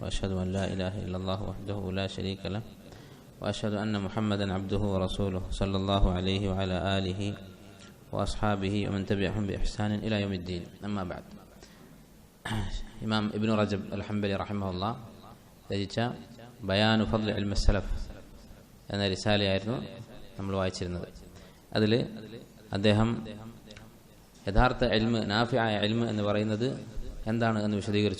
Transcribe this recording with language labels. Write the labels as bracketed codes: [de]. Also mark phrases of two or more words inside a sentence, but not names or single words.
[ar] وأشهد أن لا إله إلا الله وحده لا شريك له وأشهد أن محمدا عبده ورسوله صلى الله عليه وعلى آله وأصحابه ومن تبعهم بإحسان إلى يوم الدين. أما بعد. [ml] ഇമാം ഇബ്നു റജബ് അൽ-ഹംബലി റഹിമഹുല്ലാഹ് രചിച്ച ബയാനു ഫദ്ൽ ഇൽമി സലഫ് എന്ന റിസാലയായിരുന്നു നമ്മൾ വായിച്ചിരുന്നത്. അതിൽ അദ്ദേഹം യഥാർത്ഥ ഇൽമ്, നാഫിയായ ഇൽമ് എന്ന് പറയുന്നത് എന്താണ് എന്ന് വിശദീകരിച്ചു.